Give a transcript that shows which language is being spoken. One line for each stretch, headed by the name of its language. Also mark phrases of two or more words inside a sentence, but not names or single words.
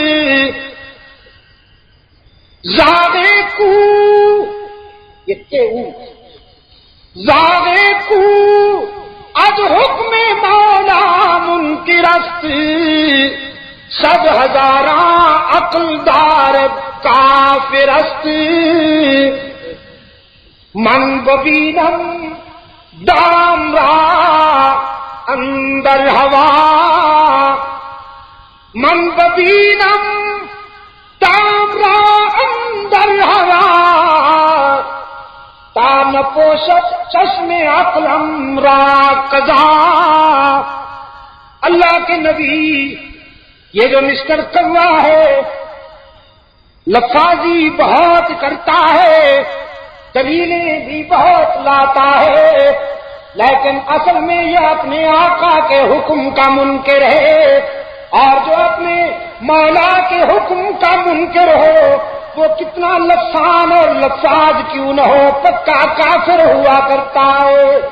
Urdu: زاغے کو یہ زاغے کو
Persian: از حکم مولا منکرست، سب ہزاراں عقل دار کافرست، من ببینم دام را اندر ہوا، من ببینم دام را اندر ہوا، تا نپوشد چشم عقلم را قضا۔
Urdu: اللہ کے نبی یہ جو مسٹر کوا ہے لفاظی بہت کرتا ہے، دلیلیں بھی بہت لاتا ہے، لیکن اصل میں یہ اپنے آقا کے حکم کا منکر ہے، اور جو اپنے مولا کے حکم کا منکر ہو وہ کتنا لفظان اور لفاظ کیوں نہ ہو پکا کافر ہوا کرتا ہے۔